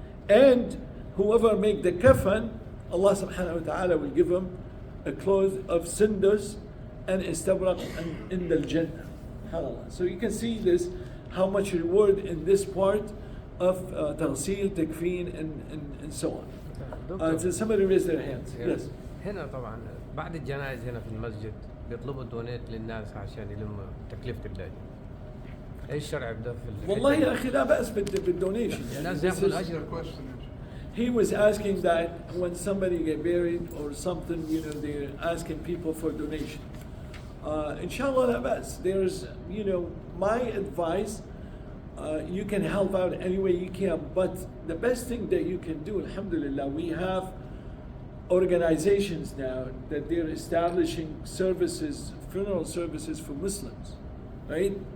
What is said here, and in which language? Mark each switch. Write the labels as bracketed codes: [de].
[en] And whoever make the kafan, Allah subhanahu wa ta'ala will give him a cloth of cinders and istabraq and in the Jannah. SubhanAllah. So you can see this, how much reward in this part of taghsil, takfeen and so on. So somebody raise their hands. Yes. [ar] هنا طبعا بعد الجنائز هنا في المسجد بيطلبوا دونيت للناس عشان يلموا تكلفة اللاجئ. ايش الشرع بده في والله يا اخي لا بأس بالدونيشن. الناس ياخذوا الأجر. [en] He was asking that when somebody get buried or something, they're asking people for donation. Inshallah la bas. There's, my advice, you can help out any way you can, but the best thing that you can do, alhamdulillah, we have organizations now that they're establishing services, funeral services for Muslims, right?